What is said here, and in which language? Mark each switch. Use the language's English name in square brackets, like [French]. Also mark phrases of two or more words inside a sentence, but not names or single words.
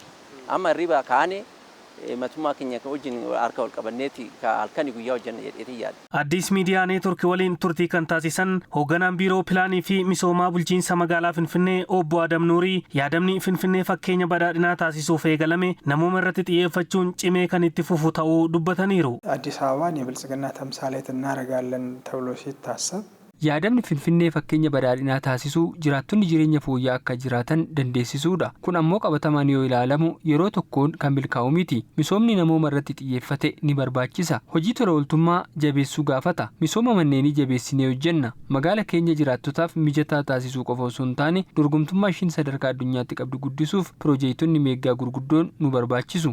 [Oromo] Amma irriibaa kaanee matummaa keenya wajjin harka wal qabanneeti halkanii guyyaa hojjenna jedheetii yaada. Addis miidiyaa neetworkii waliin turtii kan taasisan hoogganaan biiroo pilaanii fi misoomaa bulchiinsa magaalaa Finfinnee obbo Adam Nuurii yaadamni Finfinnee fakkeenya badhaadhinaa taasisuuf eegalame namooma irratti xiyyeeffachuun cimee kan itti fufu ta'uu dubbataniiru. [Amharic] አዲስ አበባን የብልጽግና ተምሳሌት እናደርጋለን ተብሎ ሲታሰብ [Oromo] yaadamni Finfinnee fakkeenya badhaadhinaa taasisuu jiraattonni jireenya fooyya'aa akka jiraatan dandeessisuudha. Kun ammoo qabatamaan yoo ilaalamu yeroo tokkoon kan milkaa'u miti. Misoomni namooma irratti xiyyeeffate ni barbaachisa. Hojii tola ooltummaa jabeessuu gaafata. Misooma manneenii jabeessinee hojjenna. Magaala keenya jiraattotaaf mijataa taasisuu qofa osoo hin taane dorgomtummaa ishiin sadarkaa addunyaatti qabdu guddisuuf pirojeektonni meeggaa gurguddoon nu barbaachisu.